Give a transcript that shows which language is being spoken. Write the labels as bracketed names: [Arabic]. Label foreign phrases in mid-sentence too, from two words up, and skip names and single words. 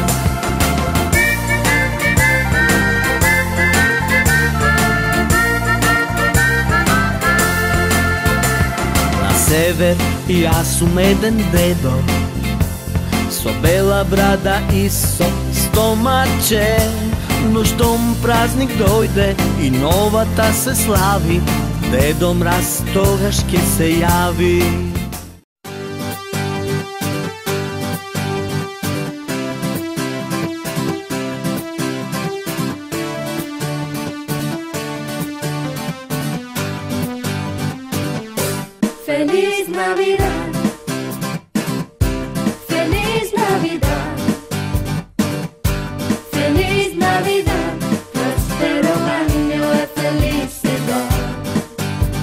[Macedonian] Север јас сум еден дедо, со бела брада и со стомаче. Но штом празник дојде и новата се слави, Дедо Мраз тогаш ќе се јави. [Spanish] Feliz Navidad, Feliz Navidad, Feliz Navidad, prospero año de felicidad.